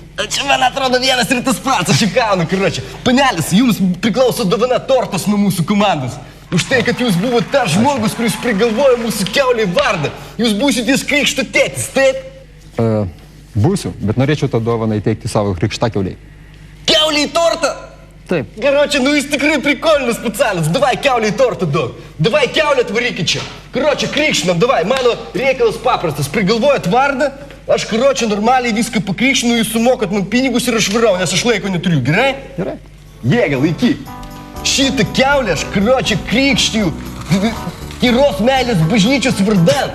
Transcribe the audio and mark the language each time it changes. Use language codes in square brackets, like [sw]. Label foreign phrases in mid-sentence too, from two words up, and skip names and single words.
[lt] Čia man atrodo vienas ir tas pats, aš įkaunu, karučiai. Panelis, jums priklauso dovana tortas nuo mūsų komandos. Už tai, kad jūs buvo tas žmogus, kuris prigalvojo mūsų kiauliai vardą. Jūs būsite krikšto tėtis, taip? Būsiu, bet norėčiau tą dovaną įteikti savo krikštakiauliai. Kiauliai tortą? Taip. [ru] Короче, ну [lt] jis tikrai [ru] прикольный специалист. [lt] Давай kiauliai tortą duok. Давай kiaulę atvarykit čia. Короче, krikštinam, давай. Mano reikalas paprastas. Prigalvojat vardą, aš, короче, normaliai viską pakrikštinu, jūs sumokat man pinigus ir aš varau, nes aš laiko neturiu. Gerai? Gerai. Jėga, laikyk. Šitą kiaulę aš, короче, krikštiju tyros meilės bažnyčios vardan.